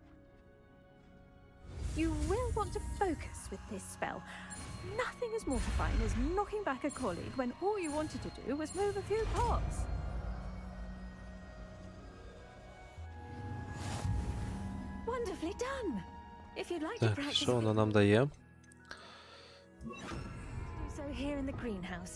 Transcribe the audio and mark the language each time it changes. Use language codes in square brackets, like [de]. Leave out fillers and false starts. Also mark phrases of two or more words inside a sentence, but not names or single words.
[en] You will want to focus with this spell. Nothing as mortifying as knocking back a colleague when all you wanted to do was move a few parts. Wonderfully done. If you'd like to [uk] Так, [en] practice, [uk] що вона нам дає? [en] do so here in the greenhouse.